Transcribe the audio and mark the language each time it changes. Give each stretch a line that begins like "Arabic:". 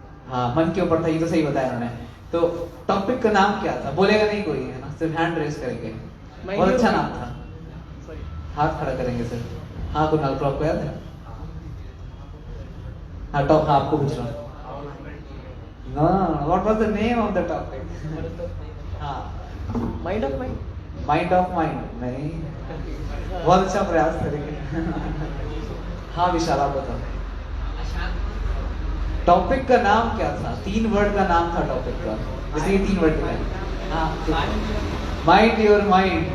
Hindi: हाँ, मन के ऊपर था, ये तो सही बताया मैंने। तो टॉपिक का नाम क्या था? बोलेगा नहीं कोई है ना, सिर्फ हैंड रेस करेंगे। बहुत अच्छा नाम था, हाथ खड़ा करेंगे सर। हाँ कुणाल, तो आपको याद है? हाँ टॉप, हाँ आपको पूछ रहा हूँ।
English: No, what was the name of the topic?
Hindi: हाँ,
English: Mind of mind. Mind of mind
Hindi: नहीं, बहुत अच्छा प्रयास करेंगे। हाँ विशाल आप बताओ, टॉपिक का नाम क्या था? 3 वर्ड का नाम था टॉपिक का, जैसे ये 3 वर्ड का। हाँ,
English: Mind your mind.